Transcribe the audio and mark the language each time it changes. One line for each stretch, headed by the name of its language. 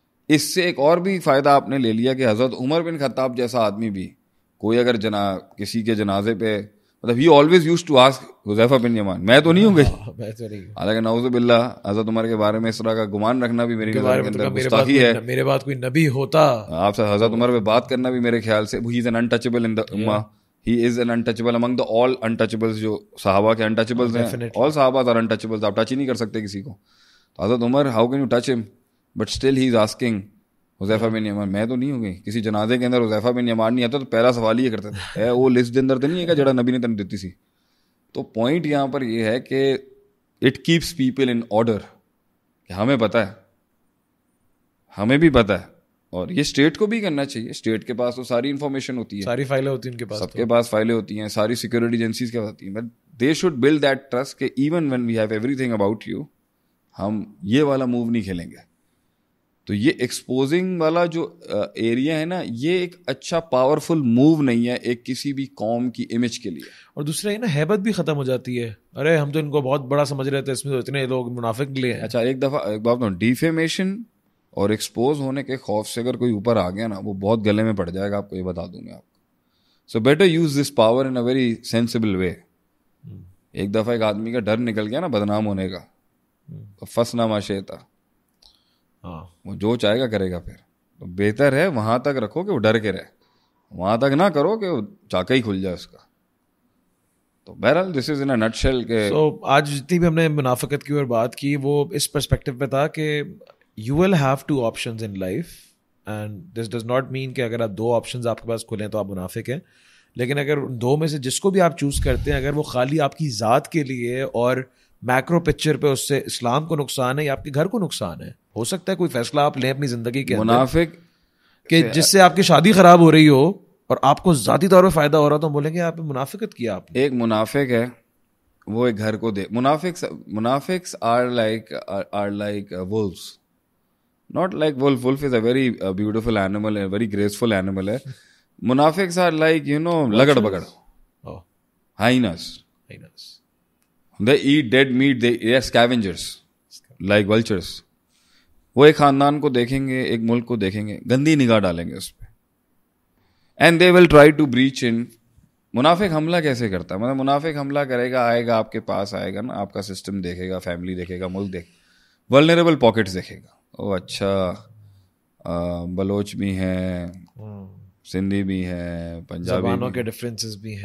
Urdu: اس سے ایک اور بھی فائدہ آپ نے لے لیا کہ حضرت عمر بن خطاب جیسا آدمی بھی کوئی اگر کسی کے جنازے پہ، مطلب
English: he always used to ask
Urdu: Huzaifa بن یمان، میں تو نہیں ہوں گئی، حالانکہ نعوذ باللہ حضرت عمر کے بارے میں اس طرح کا گمان رکھنا بھی میری نظر کے اندر گستاخی ہے. میرے بعد کوئی نبی ہوتا، آپ سے حضرت عمر پہ بات کرنا بھی میرے خیال سے
English: he is an untouchable in the ummah. He is an untouchable among the all untouchables.
Urdu: جو صحابہ کے
English: untouchables
Urdu: ہیں،
English: all صحابہ are untouchables.
Urdu: آپ ٹچ ہی نہیں کر سکتے کسی کو. تو
English: حضرت Umar how can you touch him but still he is asking Huzaifa bin Yaman.
Urdu: میں تو نہیں ہوں گی کسی جنازے کے اندر حذیفہ بن یمان نہیں آتا تو پہلا سوال یہ کرتے تھے وہ لسٹ کے اندر تو نہیں ہے کہ جڑا نبی نے تنہیں دیتی سی. تو پوائنٹ یہاں پر یہ ہے کہ
English: it keeps people in order
Urdu: کہ ہمیں پتہ ہے، ہمیں بھی پتہ ہے، اور یہ اسٹیٹ کو بھی کرنا چاہیے. اسٹیٹ کے پاس تو ساری انفارمیشن ہوتی ہے، ساری فائلیں ہوتی ہیں ان کے پاس، سب کے پاس فائلیں ہوتی ہیں، ساری سیکورٹی ایجنسیز کے پاس ہوتی ہیں.
English: but they should build that trust
Urdu: کہ
English: even when we have everything about you,
Urdu: ہم یہ والا موو نہیں کھیلیں گے. تو یہ ایکسپوزنگ والا جو ایریا ہے نا، یہ ایک اچھا پاورفل موو نہیں ہے ایک کسی بھی قوم کی امیج کے لیے. اور دوسرا یہ نا ہیبت بھی ختم ہو جاتی ہے. ارے ہم تو ان کو بہت بڑا سمجھ رہے تھے، اس میں تو اتنے لوگ منافق لیے ہیں. اچھا ایک دفعہ ایک بات بتاؤں، ڈیفیمیشن اور ایکسپوز ہونے کے خوف سے اگر کوئی اوپر آ گیا نا، وہ بہت گلے میں پڑ جائے گا، آپ کو یہ بتا دوں میں آپ کو.
English: So better use this power in a very sensible way.
Urdu: ایک دفعہ ایک آدمی کا ڈر نکل گیا نا بدنام ہونے کا، فسنا ماشیتا، وہ جو چاہے گا کرے گا. پھر تو بہتر ہے وہاں تک رکھو کہ وہ ڈر کے رہے، وہاں تک نہ کرو کہ وہ چاکا ہی کھل جائے اس کا. تو بہرحال
English: this is in a nutshell
Urdu: کہ آج جتنی بھی ہم نے منافقت کی اور بات کی وہ اس پرسپیکٹو پہ تھا کہ
English: you will have two options in life and this does not
Urdu: mean کہ اگر آپ دو آپشنز آپ کے پاس کھلیں تو آپ منافق ہیں. لیکن اگر دو میں سے جس کو بھی آپ چوز کرتے ہیں، اگر وہ خالی آپ کی ذات کے لیے اور میکرو پکچر پہ اس سے اسلام کو نقصان ہے یا آپ کے گھر کو نقصان ہے، ہو سکتا ہے کوئی فیصلہ آپ لیں اپنی زندگی کے منافق کہ جس سے آپ کی شادی خراب ہو رہی ہو اور آپ کو ذاتی طور پہ فائدہ ہو رہا تو ہم بولیں گے آپ منافقت کیا آپ نے. ایک منافق ہے وہ ایک گھر کو دے. منافقس
English: Are like wolves. Not like wolf. Wolf is a very beautiful animal, a very graceful animal. Munafiqs are like, lagad bagad. Oh. Hyenas. They eat dead meat. They are scavengers, like vultures.
Urdu: وہ ایک خاندان کو دیکھیں گے، ایک ملک کو دیکھیں گے، گندی نگاہ ڈالیں گے اس پہ.
English: And they will try to breach in.
Urdu: منافق حملہ کیسے کرتا ہے؟ مطلب منافق حملہ کرے گا، آئے گا آپ کے پاس، آئے گا نا، آپ کا سسٹم دیکھے گا، فیملی دیکھے گا، ملک دیکھے گا، ولنریبل پاکٹس دیکھے گا. او اچھا بلوچ بھی ہیں، سندھی بھی ہیں، پنجابی، زبانوں کے ڈفرینسز بھی ہیں،